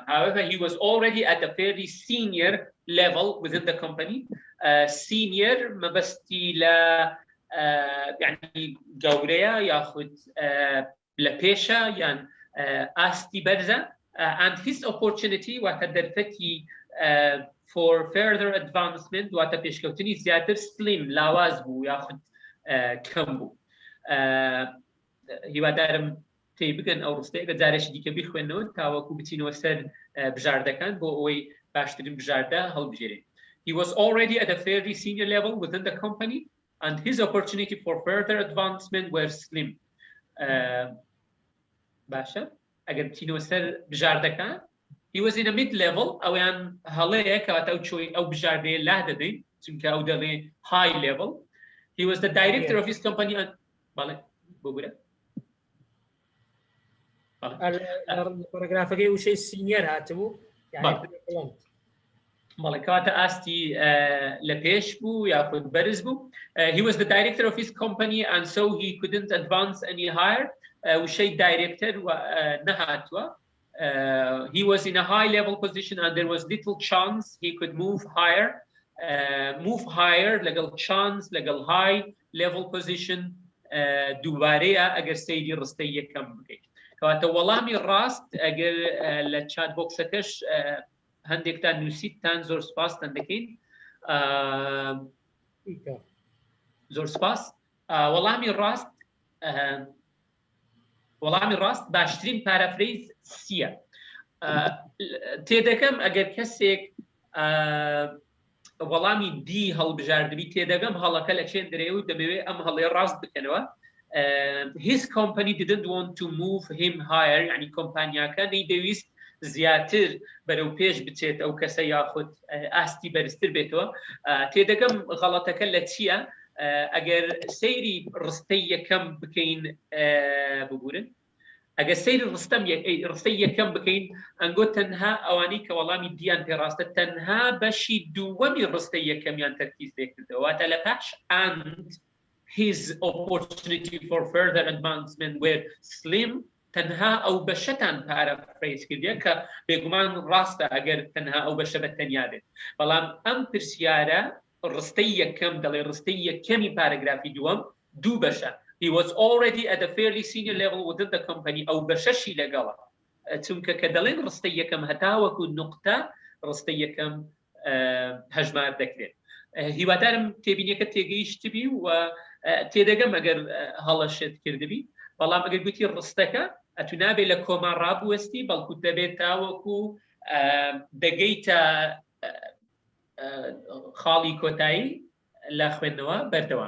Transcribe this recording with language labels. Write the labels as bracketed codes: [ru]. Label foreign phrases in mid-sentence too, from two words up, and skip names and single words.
[en] However, he was already at a fairly senior level within the company. [ckb] Senior مەبەستی لە یعنی گەورەیە یاخود لە پێشە یان ئاستی بەرزە [en] and his opportunity [ckb] واتە دەرفەتی [en] for further advancement [ckb] واتە پێشکەوتنی زیاتر slim لاواز بوو یاخود کەم بوو. هیوادارم تێی بگەن ئەو ڕستەیە جارێکی دیکە بیخوێنەوە تاوەکو بچینەوە سەر بژاردەکان بۆ ئەوەی باشترین بژاردە هەڵبژێرێت. [en] He was already at a fairly senior level within the company and his opportunity for further advancement were slim. [ckb] باشە ئەگەر بچینەوە سەر بژاردەکان [en] he was in a mid-level [ckb] ئەویان هەڵەیە کەواتە ئەو بژاردەیە لا دەدەین چونکە ئەو دەڵێ [en] high level. He was the director of his company and [ckb] بەڵێ بگورە پاراگرافەکەی وشەی سینیەر هاتبوو بەڵێ کەواتە ئاستی لە پێش بوو یاخود بەرز بوو. [en] He was the director of his company and so he couldn't advance any higher. [ckb] وشەی دایرکتەر نەهاتووە. [en] He was in a high-level position and there was little chance he could move higher. Move higher [ckb] لەگەڵ chance لەگەڵ [en] high-level position [ckb] دووبارەیە ئەگەر سەیری ڕستەی یەکەم بکەیت. کەواتە وەڵامی ڕاست ئەگەر لە چات بۆکسەکەش هەندێکتان نووسیتتان زۆر سپاستان دەکەین. زۆر سپاس. وەڵامی ڕاست باشترین پارافرێز سیە. تێدەکەم ئەگەر کەسێک وەڵامی دی هەڵبژاردبی تێدەگەم هەڵەکە لە چێن درێوی دەبێت ئەم هەڵەیە ڕاست بکەنەوە. [en] His company didn't want to move him higher [ckb] یعنی کۆمپانیاکە نەیدەویست زیاتر بەرەو پێش بچێت ئەو کەسە یاخود ئاستی بەرزتر بێتەوە. تێدەگەم غەڵەتەکە لە چییە؟ ئەگەر سەیری ڕستەی یەکەم بکەین ببورن ئەگەر سەیری ڕستەی یەکەم بکەین ئەنگۆ تەنها ئەوانەی کە وەڵامی دییان پێڕاستە تەنها بەشی دووەمی ڕستەی یەکەمیان تەرکیز لێکردەوە واتە لە پاش [en] and his opportunity for further advancement were slim [ckb] تەنها ئەو بەشەتان پارافرێز کردیە کە بێگومان ڕاستە ئەگەر تەنها ئەو بەشە بە تەنیا بێت. بەڵام ئەم پرسیارە ڕستەی یەکەم دەڵێ ڕستەی یەکەمی پارەگرافی دووەم دوو بەشە [en] he was already at a fairly senior level within the company [ckb] أو بەشەشی لەگەڵە چونکە کە دەڵێن ڕستەی یەکەم هەتاوەکو نقطە ڕستەی یەکەم هەژمار دەکرێت. هیوادارم تێبینیەکە تێگەیشتبی و تێدەگەم ئەگەر هەڵەشت کردبی، بەڵام ئەگەر گوتی ڕستەکە ئەتو نابێت لە کۆما ڕابوەستی بەڵکو دەبێت تاوەکو دەگەیتە خاڵی کۆتایی لە خوێندنەوە بەردەوام.